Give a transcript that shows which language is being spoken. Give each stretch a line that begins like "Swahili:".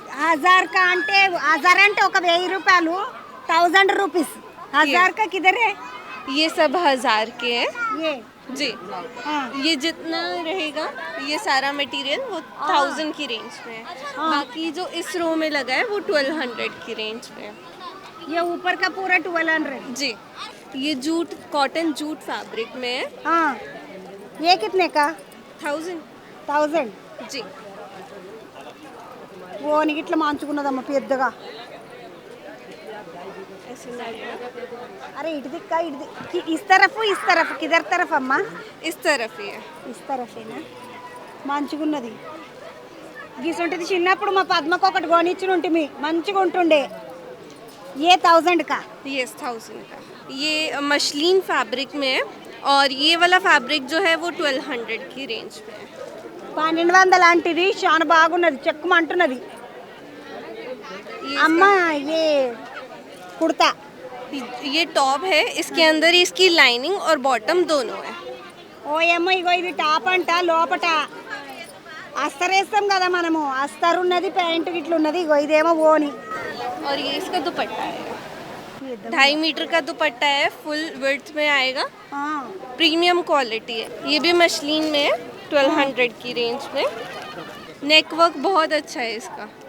Telugu: 1000 का అంటే 1000 అంటే ఒక 1000 రూపాయలు.
Hindi: 1000 రూపీస్ 1000 का किधर है? ये सब 1000 के हैं ये जी. ये जितना रहेगा ये सारा मटेरियल वो 1000 की रेंज में है. बाकी जो इस रो में लगा है वो 1200 की रेंज में है. ये ऊपर का पूरा 1200 जी. ये जूट कॉटन जूट फैब्रिक में है. हाँ. ये कितने का? 1000 जी.
Telugu: ఓ నీకు ఇట్లా మంచుకున్నదమ్మ పెద్దగా.
Hindi: ऐसे लगेगा. अरे इट दिक्का इस तरफ किधर तरफ अम्मा? इस तरफ ही है. इस तरफ है ना.
Telugu: మంచిగున్నది. గీసుంటది చిన్నప్పుడు మా పద్మకు ఒకటి కొనిచ్చినుంటిమి మంచిగా ఉంటుండే.
Hindi: ये 1000 का? यस 1000 का. ये मशलीन फैब्रिक में है और ये वाला फैब्रिक जो है वो 1200 की रेंज में है.
Telugu: 1200 లాంటిది చాలా బాగున్నది చెక్కుమంటున్నది. అమ్మ ये కుర్తా.
Hindi: ये टॉप है, इसके अंदर इसकी लाइनिंग और बॉटम दोनों है.
Telugu: ఓ ఏమో ఇగో ఇది టాప్ అంట. లోపట అస్తర్ వేస్తాం కదా మనము, అస్తర్ ఉన్నది ప్యాంటు గిట్ల ఉన్నది. ఇగో ఇదేమో ఓని.
Hindi: और ये इसका दुपट्टा है, 2.5 मीटर का दुपट्टा है, फुल विड्थ में आएगा, प्रीमियम क्वालिटी है. ये भी मशलीन में है, 1200 की रेंज में. नेक वर्क बहुत अच्छा है इसका.